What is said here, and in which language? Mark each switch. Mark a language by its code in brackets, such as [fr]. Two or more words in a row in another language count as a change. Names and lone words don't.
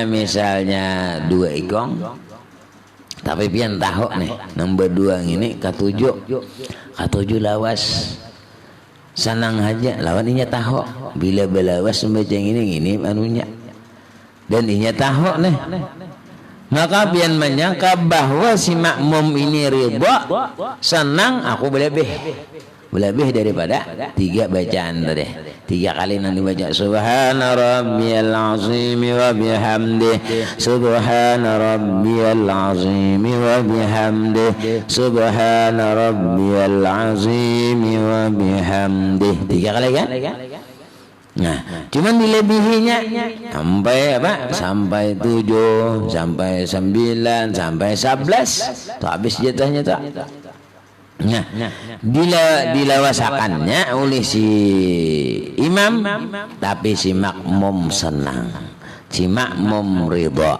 [bjn] misalnya 2 ikong tapi pian tahu nih nomor 2 ini katujuh lawas senang aja lawan inya tahu bila belawas membaca ini anunya dan inya tahu nih maka pian menyangka bahwa si makmum ini ridho senang aku lebih daripada 3 bacaan tadi. 3 kali nanti baca [ar] سبحان ربي العظيم وبحمده سبحان ربي العظيم وبحمده سبحان ربي العظيم وبحمده [bjn] 3 kali kan? Nah, cuman dilebihinya sampai apa? Sampai 7, sampai 9, sampai 11. Tuh habis jatahnya tuh. Nah, dilawasakannya oleh si imam, tapi si makmum senang, si makmum ridho.